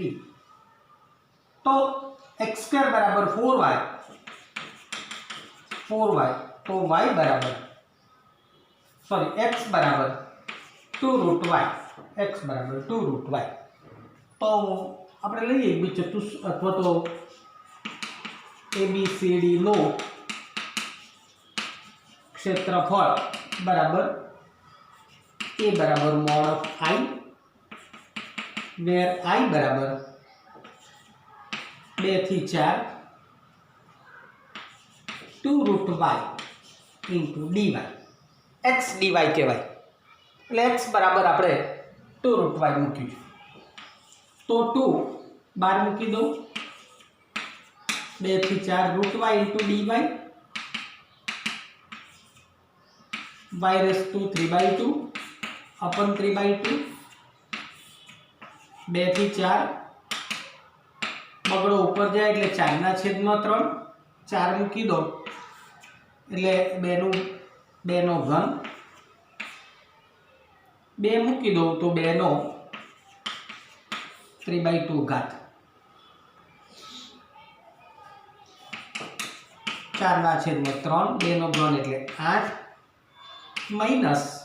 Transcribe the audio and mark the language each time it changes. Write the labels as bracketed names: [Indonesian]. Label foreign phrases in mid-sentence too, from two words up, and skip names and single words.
[Gujarati] તો x સ્ક્વેર બરાબર 4y તો y બરાબર સોરી x બરાબર 2√y, x બરાબર 2√y. તો આપણે લઈએ એક ચતુષ અથવા તો ABCD નો ક્ષેત્રફળ બરાબર a બરાબર [English] mod of I, where I [Gujarati] બરાબર 2 થી 4 2√y [English] into dy, [Gujarati] x dy કહેવાય. એટલે x બરાબર આપણે 2√y મૂક્યું છે તો 2 બાર મૂકી દો, 2 થી 4 √y [English] into dy, y raised to 3/2 upon 3/2, [Gujarati] 2 થી 4 બગડો ઉપર જાય એટલે 4/3, 4 મૂકી દો એટલે 2 નો ઘન, 2 મૂકી દો તો 2 નો 3/2 ઘાત, 4/3, 2 નો ઘન એટલે 8 માઇનસ